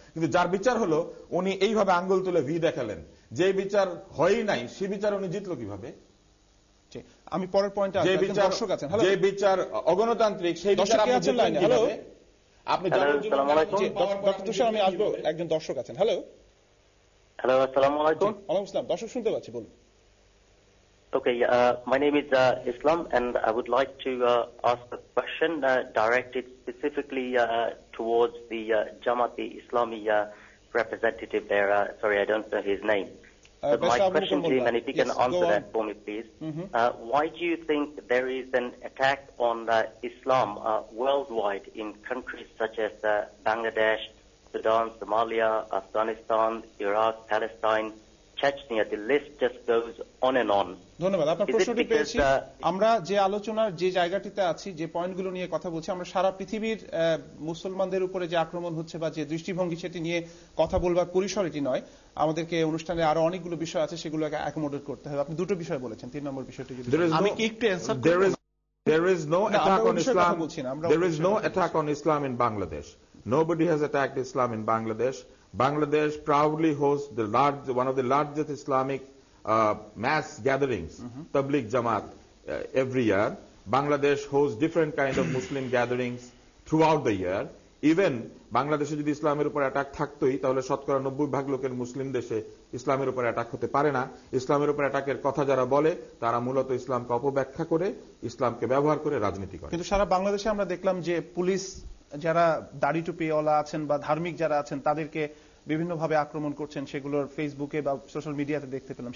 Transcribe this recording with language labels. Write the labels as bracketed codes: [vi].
[bn] কিন্তু যার বিচার হলো উনি এইভাবে আঙ্গুল তুলে ভি দেখালেন, যে বিচার হয়ই নাই সে বিচার উনি জিতলো কিভাবে? আমি পরের পয়েন্টে যে বিচার অগণতান্ত্রিক সেই বিচার আপনি জিতলেন কিভাবে? আপনি ডক্টর তুষার, আমি আসবো, একজন দর্শক আছেন। হ্যালো হ্যালো, আসসালামু আলাইকুম। ওয়ালাইকুম আসসালাম। দর্শক শুনতে পাচ্ছি, বলুন। [en] Okay, my name is Islam, and I would like to ask a question directed specifically towards the Jamaat Islami representative there. Sorry, I don't know his name. But my question to him, and if you can answer that for me, please. Why do you think there is an attack on Islam worldwide in countries such as Bangladesh, Sudan, Somalia, Afghanistan, Iraq, Palestine, Chechnya? The list just goes on and on. [bn] ধন্যবাদ, আপনার প্রশ্নটি পেয়েছি। আমরা যে আলোচনার যে জায়গাটিতে আছি, যে পয়েন্টগুলো নিয়ে কথা বলছি, আমরা সারা পৃথিবীর মুসলমানদের উপরে যে আক্রমণ হচ্ছে বা যে দৃষ্টিভঙ্গি, সেটি নিয়ে কথা বলবার পরিসর এটি নয়। আমাদেরকে অনুষ্ঠানে আরো অনেকগুলো বিষয় আছে, সেগুলোকে অ্যাকোমোডেট করতে হবে। আপনি দুটো বিষয় বলেছেন, 3 নম্বর বিষয়টি যদি আমি কি একটু answer [en] There is no attack on Islam. There is no attack on Islam in Bangladesh. Nobody has attacked Islam in Bangladesh. Bangladesh proudly hosts one of the largest Islamic mass gatherings, Tabligh Jamaat, every year. Bangladesh hosts different kind of Muslim gatherings throughout the year. Even [bn] বাংলাদেশে যদি ইসলামের উপর attack থাকতোই, তাহলে শতকরা 90% লোকের মুসলিম দেশে ইসলামের উপর অ্যাটাক হতে পারে না। ইসলামের উপর অ্যাটাকের কথা যারা বলে তারা মূলত ইসলামকে অপব্যাখ্যা করে, ইসলামকে ব্যবহার করে রাজনীতি করে। কিন্তু সারা বাংলাদেশে আমরা দেখলাম যে পুলিশ যারা দাড়ি টুপিওয়ালা আছেন বা ধার্মিক যারা আছেন তাদেরকে বিভিন্নভাবে আক্রমণ করছেন, সেগুলোর ফেসবুকে বা সোশ্যাল মিডিয়াতে দেখতে পেলাম।